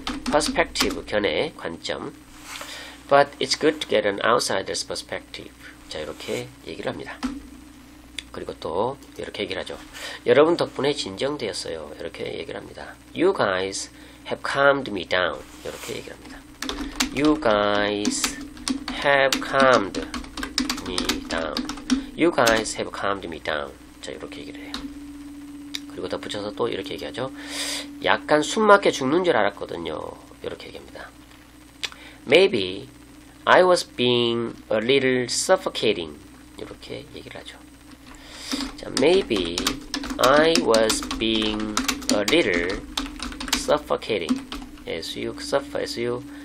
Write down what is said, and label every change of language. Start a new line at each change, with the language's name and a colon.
Korean: perspective 견해, 관점.
English: But it's good to get an outsider's perspective.
Korean: 자, 이렇게 얘기를 합니다. 그리고 또 이렇게 얘기를 하죠. 여러분 덕분에 진정되었어요. 이렇게 얘기를 합니다.
English: You guys have calmed me down.
Korean: 이렇게 얘기를 합니다.
English: You guys have calmed me down. You guys have calmed me down.
Korean: 자, 이렇게 얘기를 해요. 그리고 덧붙여서 또 이렇게 얘기하죠. 약간 숨막혀 죽는 줄 알았거든요. 이렇게 얘기합니다.
English: Maybe I was being a little suffocating.
Korean: 이렇게 얘기를 하죠.
English: 자, maybe I was being a little suffocating. suffocating.